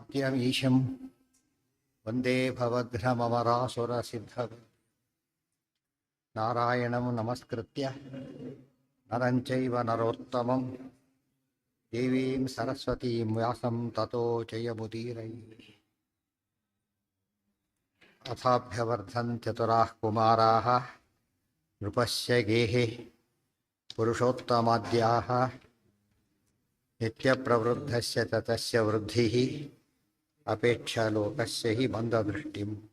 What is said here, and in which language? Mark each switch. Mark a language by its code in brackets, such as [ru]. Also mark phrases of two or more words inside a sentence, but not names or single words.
[sa] ನಿತ್ಯಮೀಶಂ ವಂದೇ ಭವಘ್ನಮರಾಸುರಸಿದ್ಧ ನಾರಾಯಣಂ ನಮಸ್ಕೃತ್ಯ ನರಂ ಚೈವ ನರೋತ್ತಮಂ ದೇವೀಂ ಸರಸ್ವತೀಂ ವ್ಯಾಸಂ ತತೋ ಜಯಮುದೀರೈ ಅಥಾಭ್ಯವರ್ಧನ್ ಚತುರಾಃ ಕುಮಾರಾಃ ನೃಪಸ್ಯ ಗೇಹೆ ಪುರುಷೋತ್ತಮಾದ್ಯಾಃ ನಿತ್ಯಪ್ರವೃದ್ಧಸ್ಯ ತತಸ್ಯ ವೃದ್ಧಿಃ ಅಪೇಕ್ಷಾಲೋಕಸ್ಯ ಹಿ ಮಂದದೃಷ್ಟಿಂ.